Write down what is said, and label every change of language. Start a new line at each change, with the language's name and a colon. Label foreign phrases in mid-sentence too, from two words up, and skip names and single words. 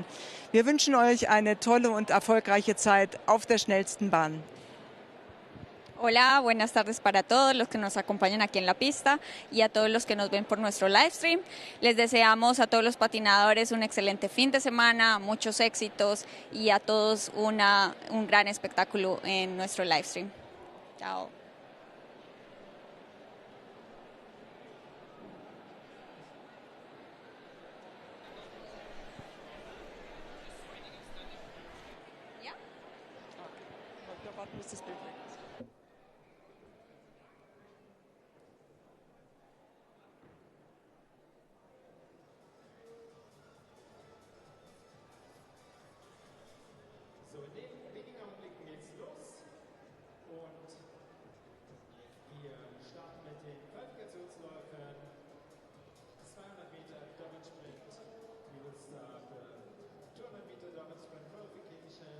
German: Wir wünschen euch eine tolle und erfolgreiche Zeit auf der schnellsten Bahn.
Spanish: Hola, buenas tardes para todos los que nos acompañan aquí en la pista y a todos los que nos ven por nuestro
English: live stream.
Spanish: Les deseamos a todos los patinadores un excelente fin de semana, muchos éxitos y a todos un gran espectáculo en nuestro
English: live stream.
Spanish: Chao.
German: So, in wenigen Augenblicken geht's los und wir starten mit den Qualifikationsläufen. 200 Meter Dobbin Sprint.
English: We will start the 200 Meter Dobbin Sprint Qualification.